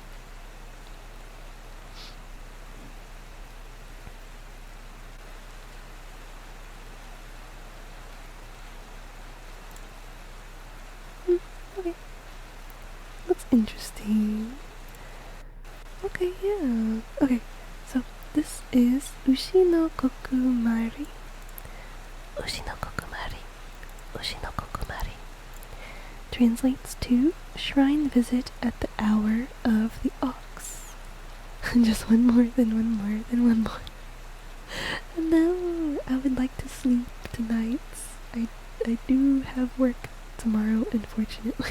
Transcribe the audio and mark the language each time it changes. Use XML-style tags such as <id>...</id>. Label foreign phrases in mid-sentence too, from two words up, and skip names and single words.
<en>Okay. Looks interesting. Okay, yeah. Okay, so this is</en> <ja>丑の刻参り. 丑の刻参り。丑の刻参り。丑の刻参り.</ja> <en>Translates to shrine visit at the hour of the ox. Just one more, then one more, then one more. No, I would like to sleep tonight. I do have work tomorrow, unfortunately.</en>